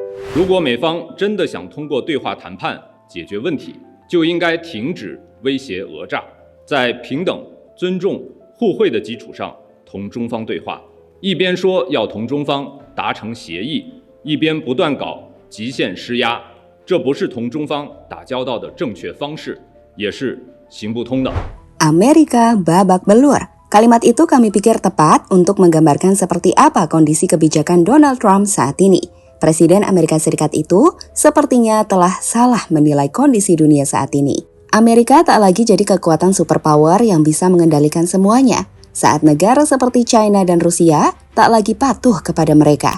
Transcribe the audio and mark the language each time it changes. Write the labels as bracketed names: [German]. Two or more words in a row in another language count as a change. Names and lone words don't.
[Chinese] 如果美方真的想通过对话谈判解决问题，就应该停止威胁讹诈，在平等、尊重、互惠的基础上同中方对话。一边说要同中方达成协议，一边不断搞极限施压，这不是同中方打交道的正确方式，也是行不通的。 [Indonesian] Amerika babak belur. Kalimat itu kami pikir tepat untuk menggambarkan seperti apa kondisi kebijakan Donald Trump saat ini. Presiden Amerika Serikat itu sepertinya telah salah menilai kondisi dunia saat ini. Amerika tak lagi jadi kekuatan superpower yang bisa mengendalikan semuanya, saat negara seperti China dan Rusia tak lagi patuh kepada mereka.